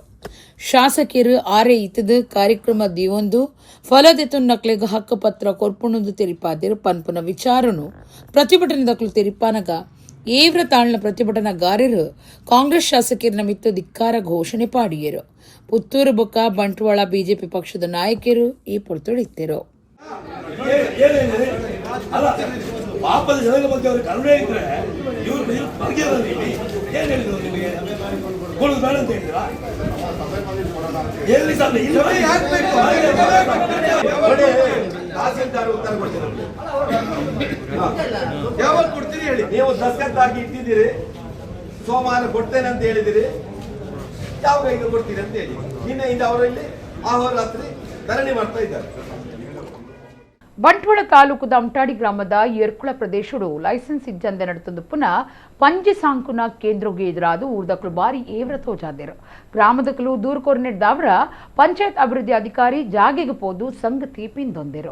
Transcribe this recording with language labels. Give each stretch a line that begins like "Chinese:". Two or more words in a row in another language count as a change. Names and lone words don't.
Tulu: ಶಾಸಕರು ಆರೆ ಇತದು ಕಾರ್ಯಕ್ರಮ ದಿವೊಂದು ಫಲದೆತುನ್ನಕ್ಲೆಗ ಹಕ್ಕುಪತ್ರ ಕೊರ್ಪುಣದು ತೆರಿಪಾದಿರು ಪನ್ಪುನ ವಿಚಾರನು ಪ್ರತಿಭಟನೆ ದಕ್ಲು ತೆರಿಪಾನಗ ಏವ್ರ ತಾಳ್ನ ಪ್ರತಿಭಟನಾಗಾರರು ಕಾಂಗ್ರೆಸ್ ಶಾಸಕರ ಮಿತ್ತು ಧಿಕ್ಕಾರ ಘೋಷಣೆ ಪಾಡಿಯರು. ಪುತ್ತೂರು ಬೊಕ್ಕ ಬಂಟ್ವಾಳ ಬಿಜೆಪಿ ಪಕ್ಷದ ನಾಯಕರು ಈ ಪೊರ್ತೊಡಿತ್ತರು.
Kannada: ಪಾಪದ ಜನಗಳ ಬಗ್ಗೆ ಅವ್ರಿಗೆ ಕರುಣೆ ಇದ್ರೆ ಇವ್ರು ಏನ್ ಹೇಳಿದ್ರು ನಿಮಗೆ ಕೊಡೋದು ಬೇಡ ಅಂತ ಹೇಳಿದ್ರಾ? ಎಲ್ಲಿ ಸಾಧ್ಯ ತಹಸೀಲ್ದಾರ್ ಉತ್ತರ ಕೊಡ್ತೀರಿ, ಯಾವಾಗ ಕೊಡ್ತೀರಿ ಹೇಳಿ. ನೀವು ದಸ್ಕತ್ತಾಗಿ ಇಟ್ಟಿದ್ದೀರಿ, ಸೋಮವಾರ ಕೊಡ್ತೇನೆ ಅಂತ ಹೇಳಿದಿರಿ, ಯಾವಾಗ ಈಗ ಕೊಡ್ತೀರಿ ಅಂತ ಹೇಳಿ. ನಿನ್ನೆಯಿಂದ ಅವರಲ್ಲಿ ಅಹೋರಾತ್ರಿ ಧರಣಿ ಮಾಡ್ತಾ ಇದ್ದಾರೆ.
Tulu: ಬಂಟ್ವಾಳ ತಾಲೂಕುದ ಅಮಟಾಡಿ ಗ್ರಾಮದ ಎರ್ಕುಳ ಪ್ರದೇಶಡು ಲೈಸೆನ್ಸ್ ಇಜ್ಜಂದೆ ನಡೆತಂದು ಪುನಃ ಪಂಜಿ ಸಾಂಕುನ ಕೇಂದ್ರಗೆ ಎದುರಾದು ಊರ್ದಕ್ಕಳು ಬಾರಿ ಏವ್ರ ತೋಜಾದರು. ಗ್ರಾಮದಕ್ಕಲು ದೂರು ಕೊರನೆಡ್ದವರ ಪಂಚಾಯತ್ ಅಭಿವೃದ್ಧಿ ಅಧಿಕಾರಿ ಜಾಗೆಗೆ ಪೋದು ಸಂಗತಿ ಪಿಂದೊಂದಿರು.